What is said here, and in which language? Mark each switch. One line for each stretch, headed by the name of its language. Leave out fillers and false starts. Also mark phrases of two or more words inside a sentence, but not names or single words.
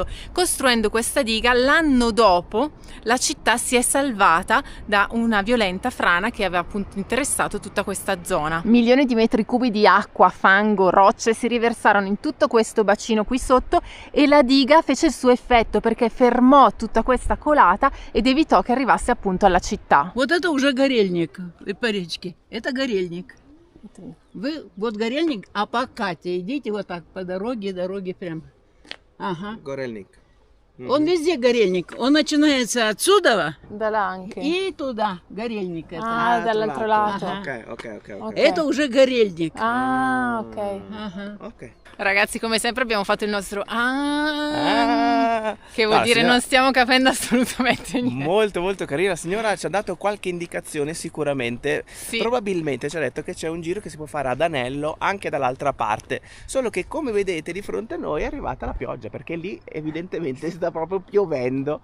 Italian: Costruendo questa diga, l'anno dopo la città si è salvata da una violenta frana che aveva appunto interessato tutta questa zona. Milioni di metri cubi di acqua, fango, rocce si riversarono in tutto questo bacino qui sotto, e la diga fece il suo effetto perché fermò tutta questa colata ed evitò che arrivasse appunto alla città.
Russian: Вот это уже горельник по речке. Это горельник. Вы вот горельник, а по Кате идите вот так по дороге прям. Ага. Gorelnik. Он везде горельник. Он начинается отсюда
Italian: Da là anche.
Russian: и туда горельник. Это.
Italian: Ah, dall'altro lato.
Russian: Ага.
Italian: Ok.
Russian: Это уже горельник.
Italian: Ah, ok.
Russian: Ага.
Italian: Ok. Ragazzi, come sempre abbiamo fatto il nostro che vuol No, dire signora, non stiamo capendo assolutamente niente. molto carina. La signora ci ha dato qualche indicazione sicuramente. Sì. Probabilmente ci ha detto che c'è un giro che si può fare ad Anello anche dall'altra parte. Solo che, come vedete, di fronte a noi è arrivata la pioggia, perché lì evidentemente sta proprio piovendo.